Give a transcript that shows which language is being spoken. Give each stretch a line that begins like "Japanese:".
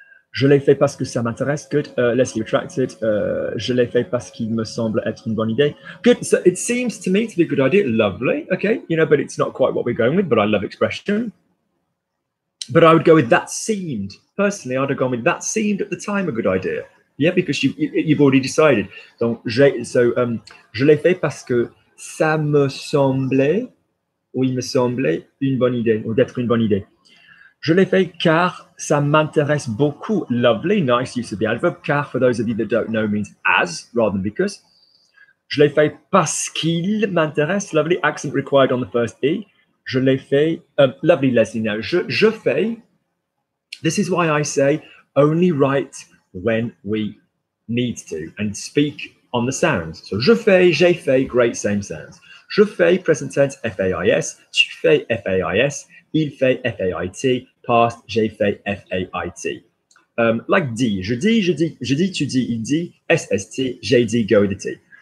French: Je l'ai fait parce que ça m'intéresse.
English: Good. Leslie retracted.
French: Je l'ai fait parce qu'il me semble être une bonne idée.
English: Good. So it seems to me to be a good idea. Lovely. Okay. You know, but it's not quite what we're going with, but I love expression. But I would go with that seemed. Personally, I'd have gone with that seemed at the time a good idea. Yeah, because you've already decided.
French: Donc, je l'ai fait parce que ça me semblait, ou il me semblait, une bonne idée, ou d'être une bonne idée. Je l'ai fait car ça m'intéresse beaucoup.
English: Lovely, nice use of the adverb. Car, for those of you that don't know, means as rather than because.
French: Je l'ai fait parce qu'il m'intéresse.
English: Lovely, accent required on the first E.
French: Je l'ai fait.
English: Lovely, Leslie. Now, je fais This is why I say only write when we need to and speak on the sounds. So
French: je fais, j'ai fait,
English: great, same sounds.
French: Je fais,
English: present tense,
French: F-A-I-S. Tu fais, F-A-I-S. Il fait, F-A-I-T. Past, j'ai fait, F-A-I-T. Like dit, je dis, je dis, je dis, tu dis, il dit, S-S-T, j'ai dit,
English: go with the T.